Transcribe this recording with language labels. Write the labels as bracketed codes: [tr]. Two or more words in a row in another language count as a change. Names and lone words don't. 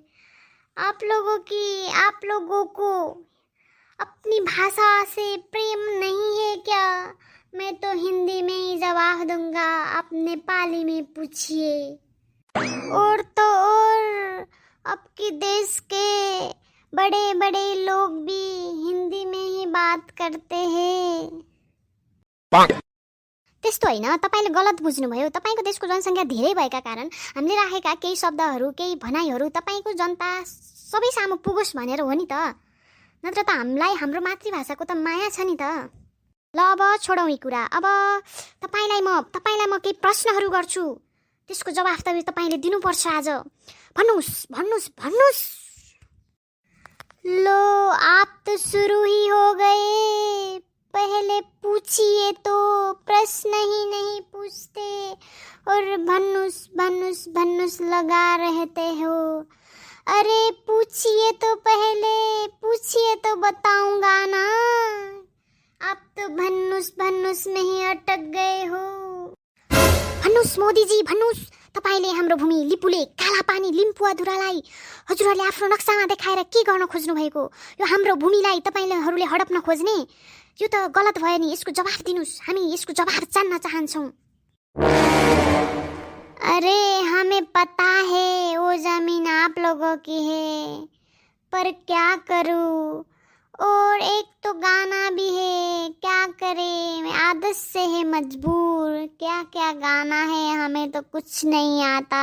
[hi] आप लोगों को अपनी भाषा से प्रेम नहीं है क्या? मैं तो हिंदी में ही जवाब दूंगा, आप नेपाली में पूछिए। और तो और आपके देश के बड़े लोग भी हिंदी में ही बात करते हैं। [ne] त्यस्तो हैन, तपाईले गलत बुझ्नुभयो। तपाईको देशको जनसङ्ख्या धेरै भएका कारण हामीले राखेका केही शब्दहरू केही भनाइहरू तपाईको जनता सबै सामु पुगोस् भनेर हो नि त। नत्र त हामीलाई हाम्रो मातृभाषाको त माया छ नि त। ल अब छोडौँ यी कुरा। अब तपाईलाई म केही प्रश्नहरू गर्छु, त्यसको जवाफ त तपाईले दिनुपर्छ आज। [hi] भन्नुस्। लो आप तो शुरू ही हो गए। पहले पूछिए तो प्रश्न ही नहीं पूछते और भन्नुस लगा रहते हो। अरे पूछिए तो बताऊंगा ना। आप तो भन्नुस में ही अटक गए हो। [ne] भन्नुस मोदी जी, भन्नुस। तपाईले हाम्रो भूमि लिपुले काला पानी लिम्पुवाधुरालाई हजुरहरूले आफ्नो नक्सामा देखाएर के गर्न खोज्नु भएको? यो हाम्रो भूमिलाई तपाईहरूले हडप्न खोज्ने, यो त गलत भयो नि। यसको जवाफ दिनुस्, हामी यसको जवाफ जान्न चाहन्छौँ। [hi] अरे हमें पता है वो जमीन आप लोगों की है, पर क्या करूँ? और एक तो गाना भी है, क्या करे, आदत से है मजबूर। क्या गाना है, हमें तो कुछ नहीं आता।